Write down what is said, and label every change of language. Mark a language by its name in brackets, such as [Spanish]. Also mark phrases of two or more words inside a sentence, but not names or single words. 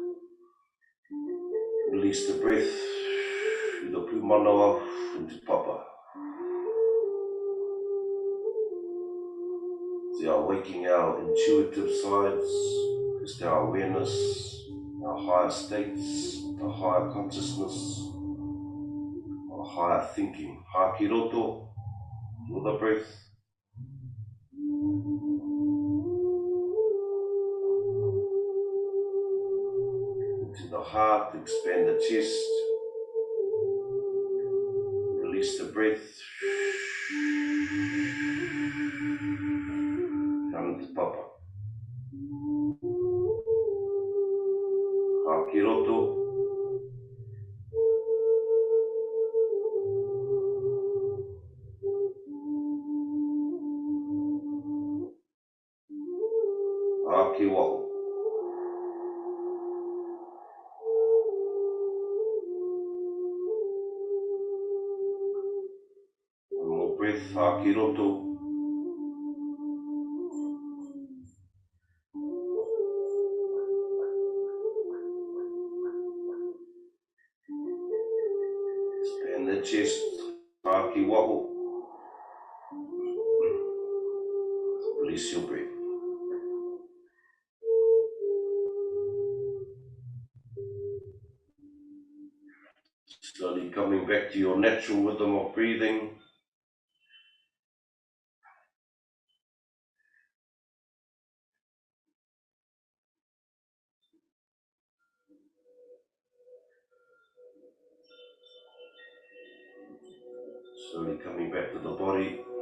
[English] Release the breath through the pūmanawa into papa. So are waking our intuitive sides, just our awareness, our higher states, the higher consciousness, our higher thinking. [Māori] Haki roto, [English] feel the breath. Into the heart, expand the chest. Release the breath. Come into papa. [Māori] Haki roto. Haki waho. [English] One more breath. [Māori] Haki roto. [English] Expand the chest. [Māori] Haki waho. [English] Release your breath. Slowly coming back to your natural rhythm of breathing. Slowly coming back to the body.